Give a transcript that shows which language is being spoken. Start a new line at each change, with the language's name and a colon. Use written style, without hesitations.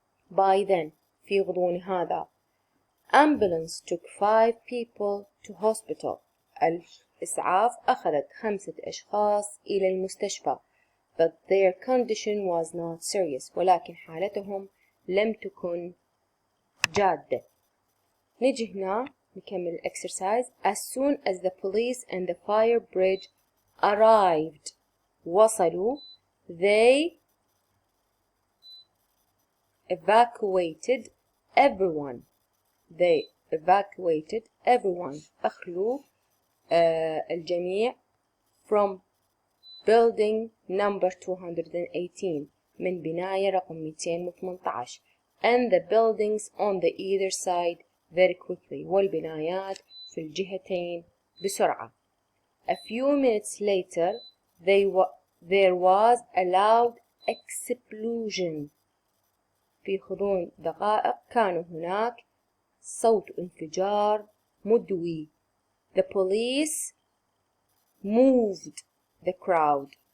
English: By then
Arabic: في غضون هذا
English: ambulance took 5 people to hospital.
Arabic: الإسعاف أخذت 5 أشخاص إلى المستشفى.
English: But their condition was not serious.
Arabic: ولكن حالتهم لم تكن جادة. نجي هنا نكمل exercise.
English: As soon as the police and the fire bridge arrived,
Arabic: وصلوا,
English: they evacuated everyone. They evacuated everyone.
Arabic: أخلوا الجميع
English: from building number 218
Arabic: من بناية رقم 218
English: and the buildings on the either side very quickly.
Arabic: والبنايات في الجهتين بسرعة.
English: A few minutes later there was a loud explosion.
Arabic: في غضون دقائق كان هناك صوت انفجار مدوي.
English: The police moved the crowd.